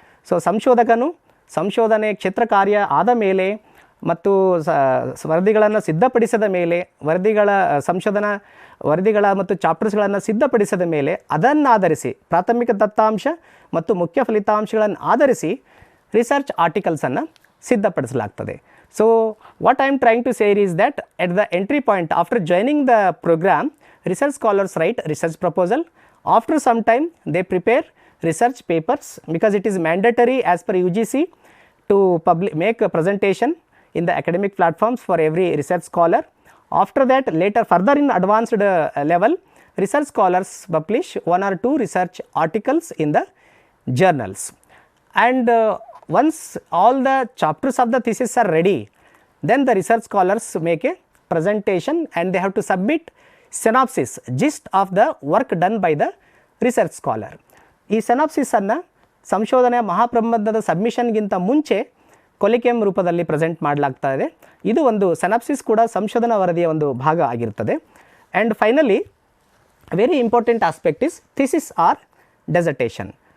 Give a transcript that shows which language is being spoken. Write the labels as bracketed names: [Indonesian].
[Kannada] So ಸಂಶೋಧಕನು ಸಂಶೋಧನೆ ಕ್ಷೇತ್ರ ಕಾರ್ಯ ಆದ ಮೇಲೆ ಮತ್ತು ವರದಿಗಳನ್ನು ಸಿದ್ಧಪಡಿಸಿದ ಮೇಲೆ, ಸಂಶೋಧನಾ ವರದಿಗಳ ಮತ್ತು ಚಾಪ್ಟರ್ಸ್ಗಳನ್ನು ಸಿದ್ಧಪಡಿಸಿದ ಮೇಲೆ ಅದನ್ನಾಧರಿಸಿ ಪ್ರಾಥಮಿಕ ದತ್ತಾಂಶ ಮತ್ತು ಮುಖ್ಯ ಫಲಿತಾಂಶಗಳನ್ನು ಆಧರಿಸಿ research ಆರ್ಟಿಕಲ್ಸನ್ನು ಸಿದ್ಧಪಡಿಸಲಾಗ್ತದೆ. [English] So what I am trying to say is that at the entry point after joining the programme, research scholars write research proposal. After some time they prepare research papers because it is mandatory as per UGC to make a presentation in the academic platforms for every research scholar. After that, later further in advanced level, research scholars publish 1 or 2 research articles in the journals. And once all the chapters of the thesis are ready, then the research scholars make a presentation and they have to submit synopsis, gist of the work done by the research scholar. [Kannada] ಈ ಸೆನಾಪ್ಸಿಸನ್ನು ಸಂಶೋಧನೆಯ ಮಹಾಪ್ರಬಂಧದ ಸಬ್ಮಿಷನ್ಗಿಂತ ಮುಂಚೆ ಕೊಲಿಕೆಮ್ ರೂಪದಲ್ಲಿ present ಮಾಡಲಾಗ್ತಾ ಇದೆ. ಇದು ಒಂದು ಸೆನಾಪ್ಸಿಸ್ ಕೂಡ ಸಂಶೋಧನಾ ವರದಿಯ ಒಂದು ಭಾಗ ಆಗಿರುತ್ತದೆ. [English] And finally very important aspect is thesis or dissertation.